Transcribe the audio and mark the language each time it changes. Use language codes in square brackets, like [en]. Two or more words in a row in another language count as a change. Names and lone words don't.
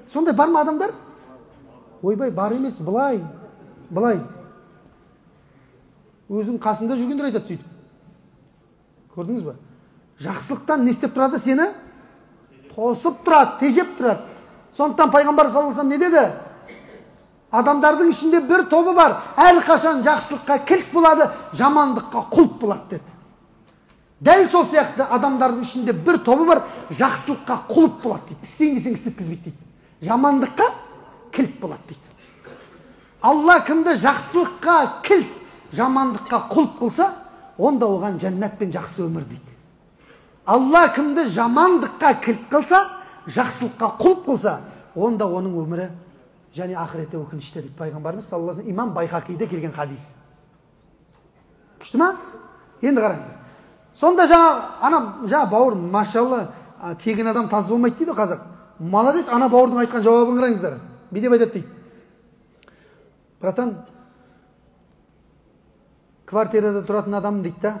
[kk] Сондай бар ма адамдар? Ойбай, бар емес, былай. Өзің қасында жүргендер айтады сөйтіп. Көрдіңіз ба? Жақсылықтан не істеп тұрады сені? Тосып тұрады, тежеп тұрады. Сондықтан пайғамбар [ar] صلى الله عليه وسلم [kk] не деді? Адамдардың ішінде бір тобы бар, әрқашан жақсылыққа кілт болады, жамандыққа құлп болады деді. Дәл сол сияқты адамдардың ішінде бір тобы бар, жақсылыққа құлп болады дейді. Істейін десең істеткізбейді дейді. Жамандыққа кілт болады дейді. Алла кімді жақсылыққа кілт, жамандыққа құлп қылса, онда оған жәннат пен жақсы өмір дейді. Алла кімді жамандыққа кілт қылса, жақсылыққа құлп қылса, онда оның өмірі және ақыреті өкінішті дейді пайғамбарымыз [ar] صلى الله عليه وسلم. [kk] Имам Байхақиде келген хадис. Күшті ма? Енді қараңыздар. Сонда жаңа бауыр, машалла, тегін адам таз болмайды дейді қазақ. Молодец, ана бауырдың айтқан жауабын қараңыздар. Не деп айтады дейді? Братан, квартирада тұратын адаммын дейді да.